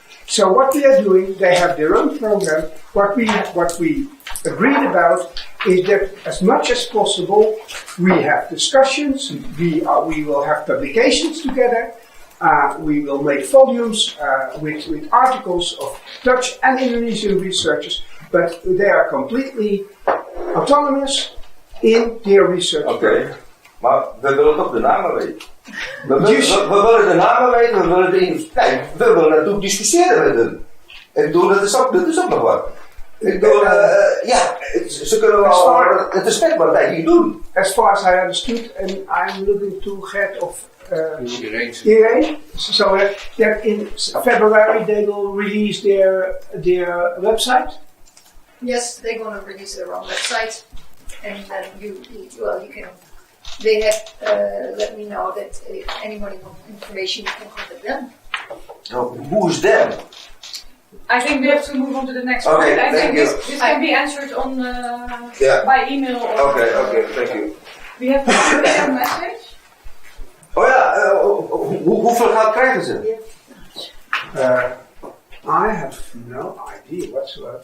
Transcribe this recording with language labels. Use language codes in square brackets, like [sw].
[en] So what we are doing, they have their own program. What we agreed about is that as much as possible, we have discussions, we will have publications together, we will make volumes with articles of Dutch and Indonesian researchers, but they are completely autonomous in their research. [nl] Oké, maar we willen toch de namen weten. We willen de namen weten, we willen de universiteit, we willen natuurlijk discussiëren met hen. Ik bedoel, dat is ook nog wat. Ik bedoel, ze kunnen wel het is vet wat wij hier doen. [en] As far as I understood, and I'm looking to head of Irene, so that in February they will release their website. Yes, they're going to release their own website, and then you can. They have let me know that if anybody wants information, you can contact them. Who's them? I think we have to move on to the next point. I think this can be answered on by email. Okay, thank you. We have a message. [nl] Oh ja, hoeveel geld krijgen ze? [en] I have no idea whatsoever.